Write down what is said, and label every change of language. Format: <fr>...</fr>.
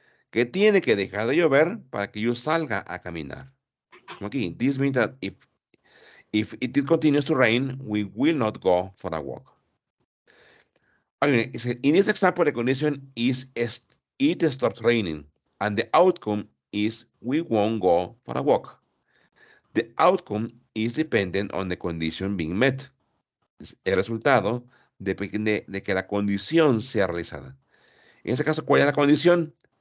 <es>Que tiene que dejar de llover para que yo salga a caminar. Como aquí,</es> <en>this means that if it continues to rain, we will not go for a walk. In this example, the condition is it stops raining, and the outcome is we won't go for a walk. The outcome is dependent on the condition being met.</en> <es>El resultado depende de que la condición sea realizada. En este caso, ¿cuál es la condición?</es>